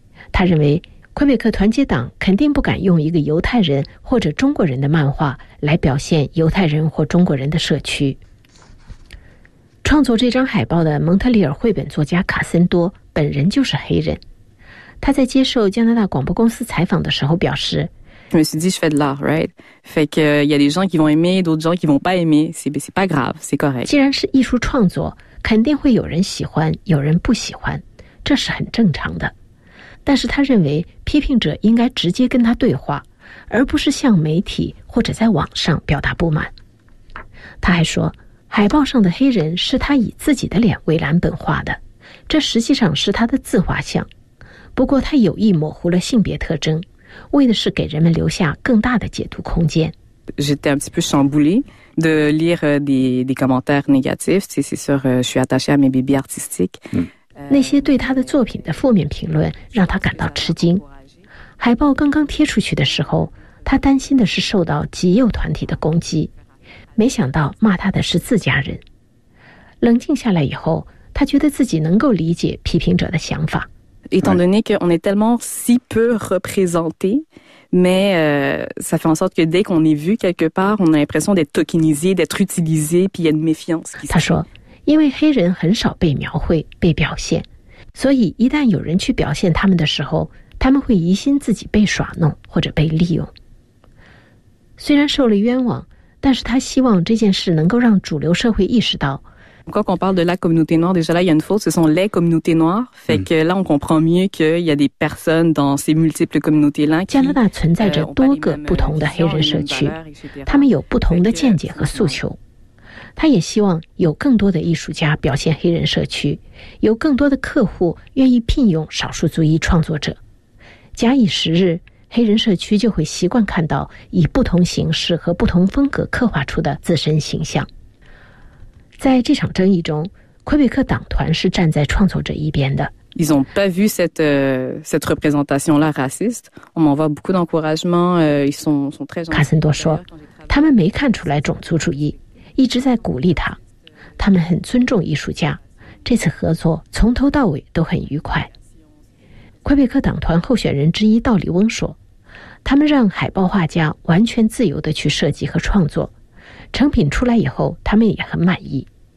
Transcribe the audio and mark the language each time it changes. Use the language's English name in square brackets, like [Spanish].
[Chinese] 他认为魁北克团结党肯定不敢用一个犹太人或者中国人的漫画来表现犹太人或中国人的社区。创作这张海报的蒙特利尔绘本作家卡森多本人就是黑人，他在接受加拿大广播公司采访的时候表示， [French] Je me suis dit, je fais de l'art, right? Fait que y a des gens qui vont aimer, d'autres gens qui vont pas aimer. C'est pas grave, c'est correct. [Chinese] 既然是艺术创作，肯定会有人喜欢，有人不喜欢，这是很正常的。但是他认为，批评者应该直接跟他对话，而不是向媒体或者在网上表达不满。他还说，海报上的黑人是他以自己的脸为蓝本画的，这实际上是他的自画像。不过他有意模糊了性别特征，为的是给人们留下更大的解读空间。 [French] J'étais un petit peu chamboulée de lire des commentaires négatifs. C'est sûr, je suis attachée à mes bébés artistiques. [Chinese] 那些对他的作品的负面评论让他感到吃惊。海报刚刚贴出去的时候，他担心的是受到极右团体的攻击，没想到骂他的是自家人。冷静下来以后，他觉得自己能够理解批评者的想法。 [French] Étant donné qu'on est tellement si peu représenté, mais ça fait en sorte que dès qu'on est vu quelque part, on a l'impression d'être tokenisé, d'être utilisé, puis il y a une méfiance. [Chinese] 他说，因为黑人很少被描绘、被表现，所以一旦有人去表现他们的时候，他们会疑心自己被耍弄或者被利用。虽然受了冤枉，但是他希望这件事能够让主流社会意识到。 [French] Quand on parle de la communauté noire, déjà là, il y a une faute, ce sont les communautés noires. Fait que là, on comprend mieux qu'il y a des personnes dans ces multiples communautés-là. [Chinese] 加拿大存在着多个不同的黑人社区，他们有不同的见解和诉求。他也希望有更多的艺术家表现黑人社区，有更多的客户愿意聘用少数族裔创作者。假以时日，黑人社区就会习惯看到以不同形式和不同风格刻画出的自身形象。在这场争议中，魁北克党团是站在创作者一边的。 [French] Ils ont pas vu cette représentation là raciste. On m'envoie beaucoup d'encouragement. Ils sont très. [Chinese] 卡森多说，他们没看出来种族主义，一直在鼓励他。他们很尊重艺术家，这次合作从头到尾都很愉快。魁北克党团候选人之一道里翁说，他们让海报画家完全自由地去设计和创作，成品出来以后他们也很满意。